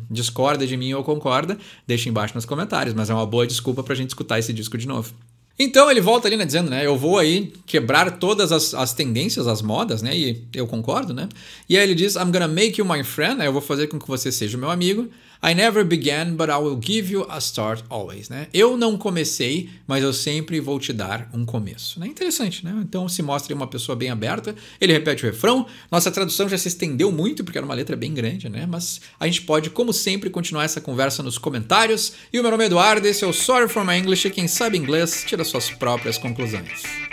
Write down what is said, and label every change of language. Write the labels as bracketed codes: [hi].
[pt] Discorda de mim ou concorda? Deixa embaixo nos comentários, mas é uma boa desculpa pra gente escutar esse disco de novo. Então ele volta ali, né, dizendo, né, eu vou aí quebrar todas as tendências, as modas, né, e eu concordo, né. E aí ele diz, [en] I'm gonna make you my friend, [pt] né, eu vou fazer com que você seja o meu amigo. [en] I never began, but I will give you a start always, né. [pt] Eu não comecei, mas eu sempre vou te dar um começo, né. Interessante, né. Então se mostra uma pessoa bem aberta, ele repete o refrão, nossa tradução já se estendeu muito, porque era uma letra bem grande, né, mas a gente pode, como sempre, continuar essa conversa nos comentários. E o meu nome é Eduardo, esse é o Sorry for My English, e quem sabe inglês tira suas próprias conclusões.